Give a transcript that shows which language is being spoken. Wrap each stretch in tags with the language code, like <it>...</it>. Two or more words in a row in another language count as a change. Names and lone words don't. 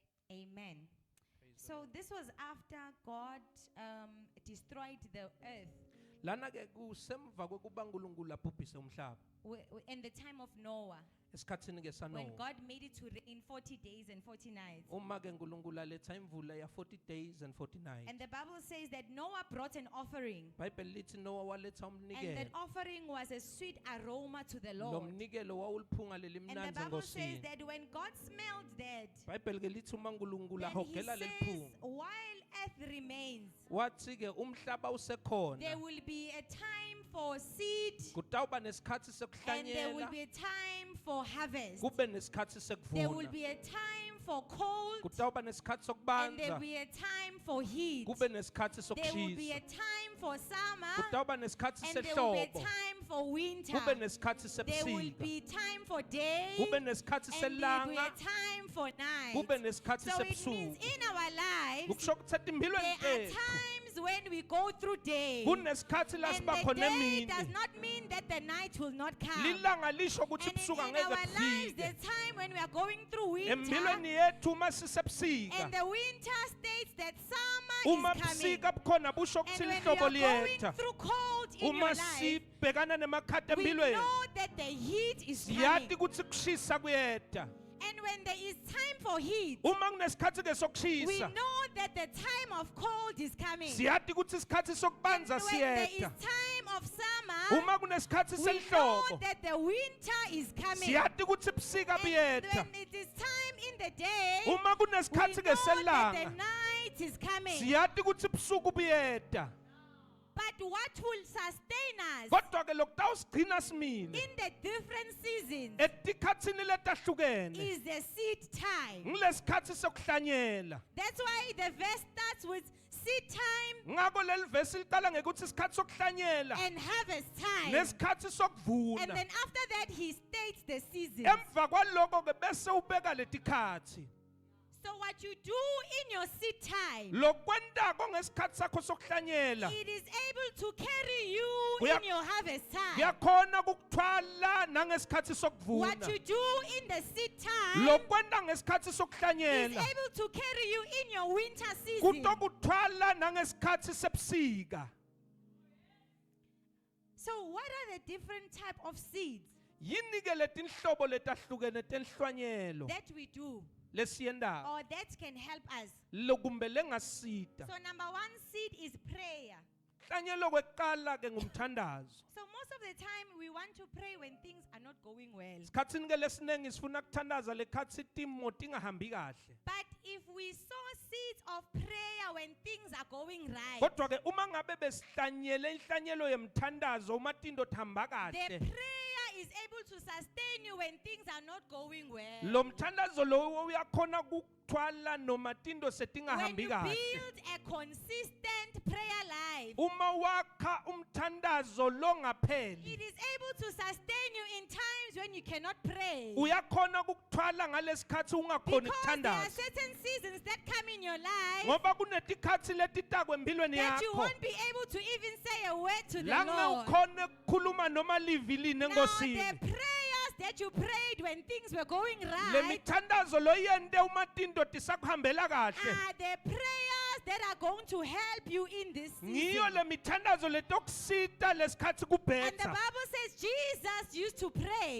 <en>Amen. So this was after God destroyed the earth</en> <ss>Lana ke kusemva kokuba uNkulunkulu abhubhise umhlaba.</ss> <en>in the time of Noah,</en> <ss>Esikhathini ke</ss> <en>when</en> <ss>sanowa.</ss> <en>God made it to rain 40 days and 40 nights.</en> <ss>Uma ke uNkulunkulu aletha imvula ya</ss> <en>40 days and 40 nights. And the Bible says that Noah brought an offering,</en> <ss>Bible lithi Noah waletha</ss> <en>and that</en> <ss>umnikelo.</ss> <en>offering was a sweet aroma to the</en> <ss>Lo</ss> <en>Lord.</en> <ss>mnikelo wawuliphunga</ss> <en>And the</en> <ss>lelimnanzi</ss> <en>Bible says</en> <ss>ngosini.</ss> <en>that when God smelled that,</en> <ss>Bible ke lithi uma uNkulunkulu</ss> <en>then he</en> <ss>ahogela</ss> <en>says,</en> <ss>leliphunga.</ss> <en>while earth remains,</en> <ss>Wathi ke umhlaba</ss> <en>there</en> <ss>usekhona.</ss> <en>will be a time for seed,</en> <ss>Kutawuba nesikhathi</ss> <en>and there will</en> <ss>sokuhlanyela.</ss> <en>be a time for harvest.</en> <ss>Kube nesikhathi</ss> <en>There will</en> <ss>sekuvuna.</ss> <en>be a time for cold,</en> <ss>Kutawuba nesikhathi</ss> <en>and there will</en> <ss>sokubanza.</ss> <en>be a time for heat.</en> <ss>Kube nesikhathi</ss> <en>There will be a</en> <ss>sokushisa.</ss> <en>time for summer,</en> <ss>Kutawuba nesikhathi</ss> <en>and there will be a</en> <ss>sehlobo.</ss> <en>time for winter.</en> <ss>Kube nesikhathi</ss> <en>There will</en> <ss>sebusika.</ss> <en>be time for day,</en> <ss>Kube nesikhathi</ss> <en>and there will be a</en> <ss>selanga.</ss> <en>time for night.</en> <ss>Kube nesikhathi</ss> <en>So it means</en> <ss>sebusuku.</ss> <en>in our lives,</en> <ss>Ukusho ukuthi etimpilweni</ss> <en>there are</en> <ss>tethu</ss> <en>times when we go through day,</en> <ss>kunesikhathi la</ss> <en>and</en> <ss>siba</ss> <en>the</en> <ss>khona</ss> <en>day does</en> <ss>emini.</ss> <en>not mean that the night will not come.</en> <ss>Lilanga lisho ukuthi</ss> <en>And</en> <ss>ubusuku</ss> <en>in</en> <ss>angeke</ss> <en>our lives,</en> <ss>bufike.</ss> <en>there's time when we are going through winter,</en> <ss>Empilweni yethu uma sisebusika.</ss> <en>and the winter states that summer</en> <ss>Uma</ss> <en>is coming.</en> <ss>busika bukhona busho</ss> <en>And</en> <ss>ukuthi</ss> <en>when we</en> <ss>lihlobo</ss> <en>are going</en> <ss>liyetha.</ss> <en>through cold in your</en> <ss>Uma</ss> <en>life,</en> <ss>sibhekana nemakhathi</ss> <en>we</en> <ss>empilweni.</ss> <en>know that the heat is</en> <ss>Siyati</ss> <en>coming.</en> <ss>ukuthi kushisa kuyeta.</ss> <en>And when there is time for heat,</en> <ss>Uma kunesikhathi ke</ss> <en>we</en> <ss>sokushisa.</ss> <en>know that the time of cold is coming.</en> <ss>Siyati ukuthi isikhathi sokubanza</ss> <en>And when there is</en> <ss>siyeta.</ss> <en>time of summer,</en> <ss>Uma kunesikhathi</ss> <en>we know</en> <ss>sehlobo.</ss> <en>that the winter is coming.</en> <ss>Siyati ukuthi busika</ss> <en>And</en> <ss>buyeta.</ss> <en>when it is time in the day,</en> <ss>Uma</ss> <en>we</en> <ss>kunesikhathi</ss> <en>know</en> <ss>ke</ss> <en>that the</en> <ss>selanga.</ss> <en>night is coming.</en> <ss>Siyati ukuthi busuku buyeta.</ss> <en>But what will sustain us</en> <ss>Kodwa ke lokutawusigcina simile.</ss> <en>in the different seasons</en> <ss>Etikhatsini letahlukene.</ss> <en>is the seed time.</en> <ss>Ngilesikhathi sokuhlanyela.</ss> <en>That's why the verse starts with seed time</en> <ss>Ngakho leli verse liqala ngekuthi isikhathi sokuhlanyela</ss> <en>and harvest time.</en> <ss>nesikhathi</ss> <en>And</en> <ss>sokuvuna.</ss> <en>then after that, he states the seasons.</en> <ss>Emva kwaloko ke bese ubeka letikhathi.</ss> <en>So what you do in your seed time,</en> <ss>Lokwendako ngesikhathi sakho sokuhlanyela</ss> <en>it is able to carry you</en> <ss>Kuya-</ss> <en>in your harvest time.</en> <ss>kuyakhona ukukuthwala nangesikhathi</ss> <en>What</en> <ss>sokuvuna.</ss> <en>you do in the seed time</en> <ss>Lokwenda ngesikhathi</ss> <en>is</en> <ss>sokuhlanyela</ss> <en>able to carry you in your winter season.</en> <ss>kutokuthwala nangesikhathi sebusika.</ss> <en>So what are the different type of seeds</en> <ss>Yini ke letinhlobo letahlukene tenhlwanyelo</ss> <en>that we do</en> <ss>lesiyendayo</ss> <en>or that can help us?</en> <ss>lokumbe lengasita.</ss> <en>So number one seed is prayer.</en> <ss>Hlanyelo kwekuqala ke ngumthandazo.</ss> <en>So most of the time we want to pray when things are not going well.</en> <ss>Sikhatsini ke lesinengi sifuna kuthandaza lekhathi timo tingahambi kahle.</ss> <en>But if we sow seeds of prayer when things are going right,</en> <ss>Kodwa ke uma ngabe besihlanyele inhlanyelo yemthandazo uma tinto thamba</ss> <en>the</en> <ss>kahle.</ss> <en>prayer is able to sustain you when things are not going well.</en> <ss>Lo mthandazo lo uyakhona ukuthwala noma tinto</ss> <en>When</en> <ss>setingahambi</ss> <en>you</en> <ss>kahle.</ss> <en>build a consistent prayer life,</en> <ss>Uma wakha umthandazo longapheli</ss> <en>it is able to sustain you in times when you cannot pray.</en> <ss>uyakhona ukukuthwala ngalesikhathi ungakhoni</ss> <en>Because there are</en> <ss>ukuthandaza.</ss> <en>certain seasons that come in your life</en> <ss>Ngoba kunetikhathi letitakwe empilweni</ss> <en>that you</en> <ss>yakho.</ss> <en>won't be able to even say a word to the</en> <ss>La</ss> <en>Lord.</en> <ss>ngawukhona ukukhuluma noma livi line</ss> <en>Now the</en> <ss>enkosini.</ss> <en>prayers that you prayed when things were going</en> <ss>Le</ss> <en>right</en> <ss>mithandazo loyente uma tinto tisakuhambela kahle.</ss> <en>are the prayers that are going to help you in this</en> <ss>ngiyo</ss> <en>season.</en> <ss>le mithandazo letokusita lesikhathi</ss> <en>And the</en> <ss>kubhetha.</ss> <en>Bible says Jesus used to pray.</en>